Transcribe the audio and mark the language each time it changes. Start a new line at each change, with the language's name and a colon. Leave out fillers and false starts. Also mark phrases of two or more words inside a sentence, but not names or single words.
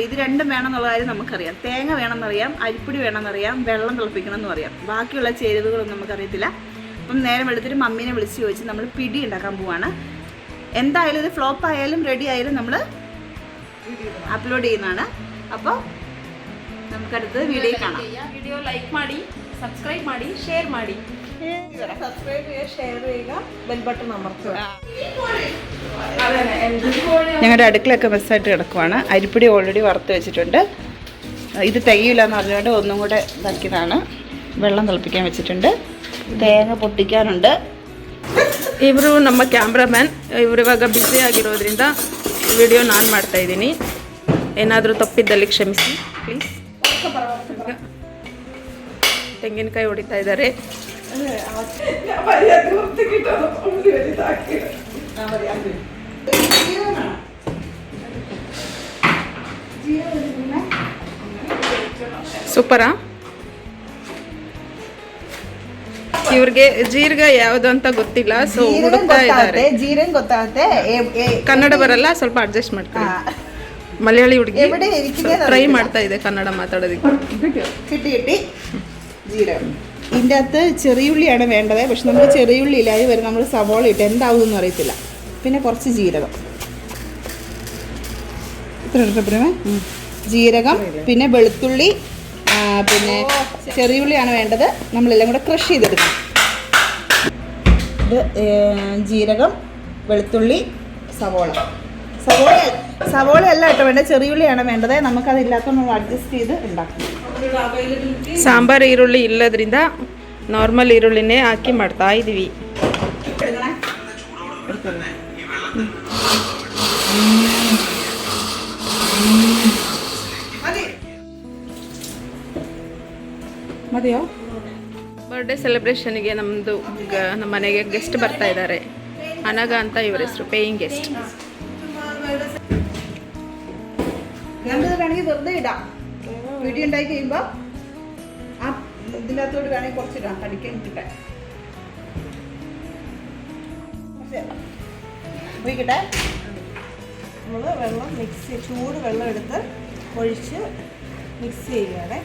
Malayalam: ഇത് രണ്ടും വേണമെന്നുള്ള കാര്യം നമുക്കറിയാം. തേങ്ങ വേണമെന്നറിയാം, അരിപ്പൊടി വേണമെന്നറിയാം, വെള്ളം തിളപ്പിക്കണം എന്നും അറിയാം. ബാക്കിയുള്ള ചേരുവകളൊന്നും നമുക്കറിയത്തില്ല. അപ്പം നേരം വെളുത്തിട്ട് മമ്മീനെ വിളിച്ച് ചോദിച്ച് നമ്മൾ പിടി ഉണ്ടാക്കാൻ പോവാണ്. എന്തായാലും ഇത് ഫ്ലോപ്പ് ആയാലും റെഡി ആയാലും നമ്മൾ അപ്ലോഡ് ചെയ്യുന്നതാണ്. അപ്പോൾ നമുക്കടുത്ത് വീഡിയോ കാണാം.
English: video like
Kannada: ಮಾಡಿ, ಸಬ್ಸ್ಕ್ರೈಬ್ ಮಾಡಿ, ಶೇರ್ ಮಾಡಿ.
Malayalam: സബ്സ്ക്രൈബ് ചെയ്യുക, ഷെയർ ചെയ്യുക,
English: bell button
Malayalam: അമർത്തുക. ഞങ്ങളുടെ അടുക്കളയൊക്കെ ബസ്സായിട്ട് കിടക്കുവാണ്. അരിപ്പൊടി ഓൾറെഡി വറുത്ത് വെച്ചിട്ടുണ്ട്. ഇത് തികയില്ല എന്ന് പറഞ്ഞുകൊണ്ട് ഒന്നും കൂടെ ഇതാക്കിയതാണ്. വെള്ളം തിളപ്പിക്കാൻ വെച്ചിട്ടുണ്ട്, തേങ്ങ പൊട്ടിക്കാനുണ്ട്.
Kannada: ಇವರು ನಮ್ಮ ಕ್ಯಾಮ್ರಾಮ್ಯಾನ್. ಇವರು ಇವಾಗ ಬ್ಯುಸಿ ಆಗಿರೋದ್ರಿಂದ ವಿಡಿಯೋ ನಾನು ಮಾಡ್ತಾ ಇದ್ದೀನಿ. ಏನಾದರೂ ತಪ್ಪಿದ್ದಲ್ಲಿ ಕ್ಷಮಿಸಿ ಪ್ಲೀಸ್. ತೆಂಗಿನಕಾಯಿ ಹೊಡಿತಾ ಇದ್ದಾರೆ. ಸೂಪರಾ? ಇವ್ರಿಗೆ ಜೀರಿಗೆ ಯಾವುದು ಅಂತ ಗೊತ್ತಿಲ್ಲ, ಸೊ ಹುಡುಕ್ತಾ ಇದ್ದಾರೆ. ಜೀರಿಗೆ ಗೊತ್ತಾಗುತ್ತೆ, ಕನ್ನಡ ಬರಲ್ಲ, ಸ್ವಲ್ಪ ಅಡ್ಜಸ್ಟ್ ಮಾಡ್ಕೊಳ್ಳಿ. മലയാളി ಹುಡುಗಿ ട്രൈ ಮಾಡ್ತಾ ಇದೆ ಕನ್ನಡ ಮಾತಾಡೋದಕ್ಕೆ.
Malayalam: കിട്ടി ജീരകം. ഇതിൻ്റെ അകത്ത് ചെറിയുള്ളിയാണ് വേണ്ടത്, പക്ഷെ നമുക്ക് ചെറിയുള്ളി ഇല്ലാതെ വരും. നമ്മൾ സവോള ഇട്ട് എന്താവുമെന്ന് അറിയത്തില്ല. പിന്നെ കുറച്ച് ജീരകം, ഇത്ര ഇഷ്ടപ്പെടുമേ. ജീരകം, പിന്നെ വെളുത്തുള്ളി, പിന്നെ ചെറിയുള്ളിയാണ് വേണ്ടത്. നമ്മളെല്ലാം കൂടെ ക്രഷ് ചെയ്തെടുക്കണം. ഇത് ജീരകം, വെളുത്തുള്ളി, സവോള അല്ല കേട്ടോ വേണ്ടത്, ചെറിയുള്ളിയാണ് വേണ്ടത്. നമുക്കതില്ലാത്ത നമ്മൾ അഡ്ജസ്റ്റ് ചെയ്ത് ഉണ്ടാക്കണം.
Kannada: ಸಾಂಬಾರ್ ಈರುಳ್ಳಿ ಇಲ್ಲದ್ರಿಂದ ನಾರ್ಮಲ್ ಈರುಳ್ಳಿನೇ ಹಾಕಿ ಮಾಡ್ತಾ ಇದೀವಿ. ಮದಿಯೋ
English: birthday celebration
Kannada: ನಮ್ಮ ಮನೆಗೆ ಗೆಸ್ಟ್ ಬರ್ತಾ ಇದ್ದಾರೆ. ಅನಗ ಅಂತ ಇವ್ರ ಹೆಸರು,
English: paying guest.
Malayalam: വേണമെങ്കിൽ വെറുതെ ഇടാം. വീഡിയോ ഉണ്ടാക്കി കഴിയുമ്പോൾ ആ ഇതിനകത്തോട് വേണമെങ്കിൽ കുറച്ചിടാം, കടിക്കാൻ കിട്ടാൻ. ഒഴിക്കട്ടെ. നമ്മൾ വെള്ളം ചൂട് വെള്ളം എടുത്ത് ഒഴിച്ച് മിക്സ് ചെയ്യുകയാണ്.